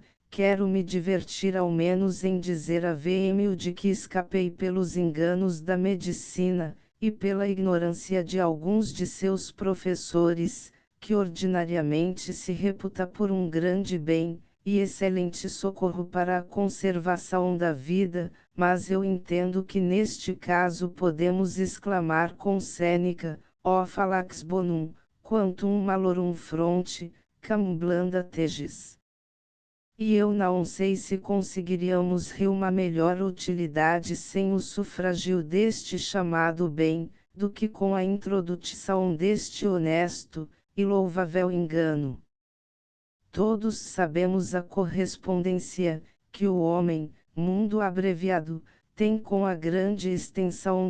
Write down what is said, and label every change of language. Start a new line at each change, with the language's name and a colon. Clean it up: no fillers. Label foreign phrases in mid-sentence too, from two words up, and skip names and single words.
Portuguese: Quero me divertir ao menos em dizer a VM de que escapei pelos enganos da medicina, e pela ignorância de alguns de seus professores, que ordinariamente se reputa por um grande bem, e excelente socorro para a conservação da vida, mas eu entendo que neste caso podemos exclamar com Sêneca, ó
Latin: fallax bonum, quantum malorum fronte, cam blanda tegis.
Portuguese: E eu não sei se conseguiríamos uma melhor utilidade sem o sufragio deste chamado bem, do que com a introdução deste honesto e louvável engano. Todos sabemos a correspondência que o homem, mundo abreviado, tem com a grande extensão